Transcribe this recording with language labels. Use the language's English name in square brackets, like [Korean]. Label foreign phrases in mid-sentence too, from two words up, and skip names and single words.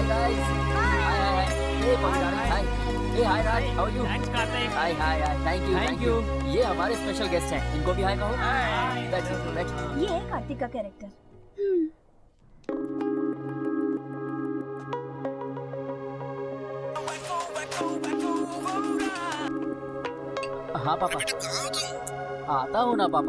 [English] guys. Hi. Hey Bobby, hi. Hey hi Raj, how are you? थैंक्स कार्तिक। Hi. Thank you. [Hindi] ये हमारे [English] special guest [Hindi] हैं, इनको भी हाय कहो। [English] Hi. [Hindi] बैठो। ये है कार्तिक का कैरेक्टर। हाँ पापा। आता हूँ ना पापा।